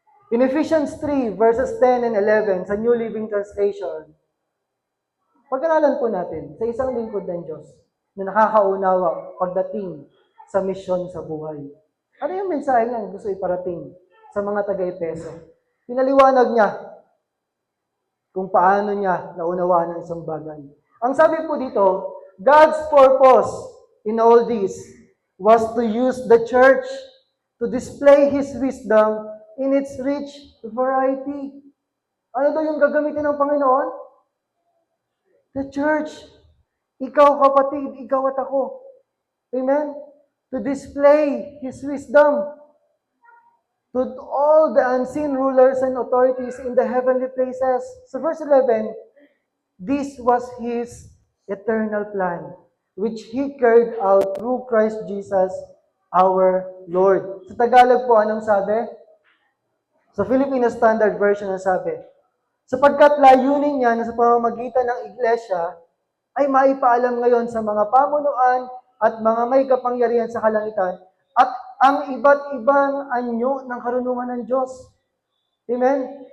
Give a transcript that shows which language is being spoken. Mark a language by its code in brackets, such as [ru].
[en] In Ephesians 3, verses 10 and 11, [tl] sa New Living Translation, pag-aralan po natin sa isang lingkod ng Diyos na nakakaunawa pagdating sa misyon sa buhay. Ano yung mensahe niya gusto iparating sa mga taga-Efeso? Pinaliwanag niya kung paano niya naunawaan ang isang bagay. Ang sabi po dito, [en] God's purpose in all this was to use the church to display His wisdom in its rich variety. [tl] Ano daw yung gagamitin ng Panginoon? [en] The church. [tl] Ikaw kapatid, ikaw at ako. Amen? [en] To display His wisdom to all the unseen rulers and authorities in the heavenly places. So verse 11, this was His eternal plan, which He carried out through Christ Jesus, our Lord. [tl] Sa Tagalog po, anong sabi? Sa Filipino Standard Version, ang sabi, sapagkat layunin niya na sa pamamagitan ng iglesia ay maipaalam ngayon sa mga pamunuan at mga may kapangyarihan sa kalangitan at ang iba't ibang anyo ng karunungan ng Diyos. Amen?